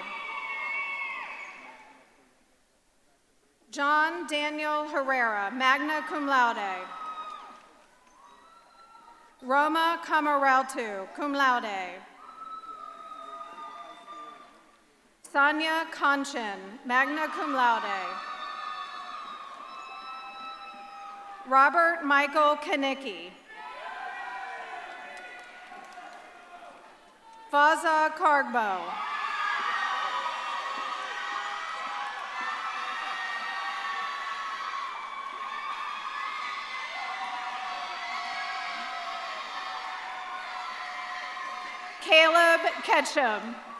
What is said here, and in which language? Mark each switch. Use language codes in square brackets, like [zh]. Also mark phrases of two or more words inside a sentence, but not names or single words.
[en] John Daniel Herrera, [la] magna cum laude. [en] Roma Camaraltu, [la] cum laude. [en] Sonia Conchin, [la] magna cum laude. [en] Robert Michael Kanicki. Faza Kargbo. Caleb Ketchum.